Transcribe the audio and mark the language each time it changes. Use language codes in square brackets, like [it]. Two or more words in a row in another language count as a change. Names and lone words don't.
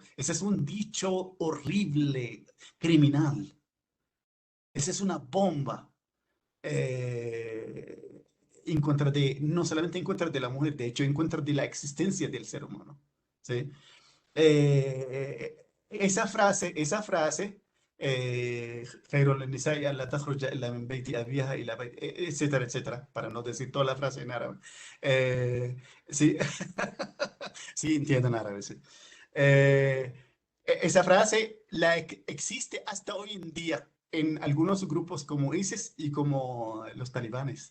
[es] Ese es un dicho horrible, criminal. Esa es una bomba. En contra de, no solamente en contra de la mujer, de hecho en contra de la existencia del ser humano. ¿Sí? Esa frase, [ar] خير النساء ألا تخرج إلا من بيت أبيها إلى بيت, [es] etcétera, etcétera, para no decir toda la frase en árabe. Sí, sí, entiendo en árabe, sí. Esa frase existe hasta hoy en día en algunos grupos como ISIS y como los talibanes.